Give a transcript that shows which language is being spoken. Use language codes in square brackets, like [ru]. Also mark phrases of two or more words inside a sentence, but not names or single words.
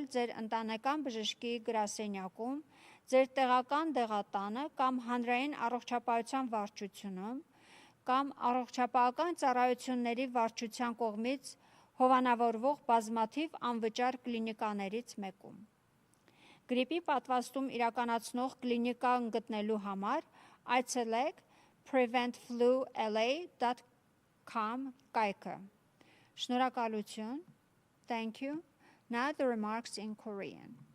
[hy] ձեր ընտանեկան բժշկի գրասենյակում, ձեր տեղական դեղատանը կամ հանրային առողջապահության վարչությունում, կամ առողջապահական ծառայությունների վարչության կողմից հովանավորվող բազմաթիվ անվճար կլինիկաներից մեկում։ Գրիպի պատվաստում իրականացնող կլինիկան գտնելու համար այցելեք preventflula.com կայքը։ Շնորհակալություն. [en] Thank you. Now the remarks in Korean.